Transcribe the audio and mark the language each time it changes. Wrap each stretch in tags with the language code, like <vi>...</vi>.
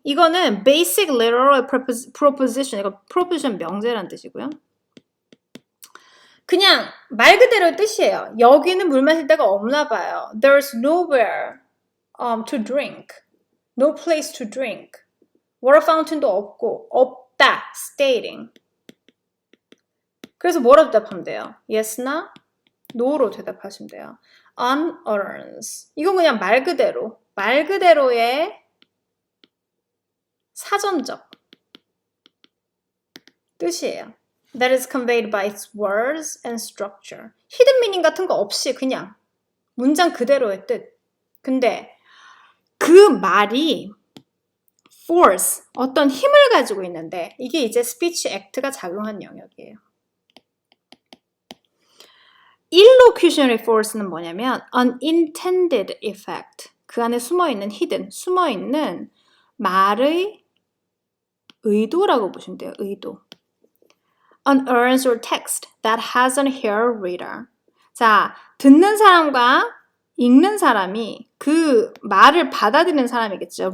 <en>이거는 basic literal proposition.</en> <ko>이거 proposition 명제란 뜻이고요. 그냥 말 그대로 뜻이에요. 여기는 물 마실 데가 없나 봐요.</ko> <en>There's nowhere to drink. No place to drink.</en> <ko>water fountain도 없고 없다.</ko> <en>stating.</en> <ko>그래서 뭐라고 대답하면 돼요? yes나 no로 대답하시면 돼요.</ko> <en>unutterance.</en> <ko>이건 그냥 말 그대로의 사전적 뜻이에요.</ko> <en>That is conveyed by its words and structure.</en> <ko>hidden meaning 같은 거 없이 그냥 문장 그대로의 뜻. 근데 그 말이 force, 어떤 힘을 가지고 있는데 이게 이제 speech act가 작용한 영역이에요. illocutionary force는 뭐냐면 unintended effect. 그 안에 숨어있는 hidden, 숨어있는 말의 의도라고 보시면 돼요. 의도.</ko> <en>An utterance or text that has an hearer reader.</en> <ko>자, 듣는 사람과 읽는 사람이 그 말을 받아들이는 사람이겠죠.</ko>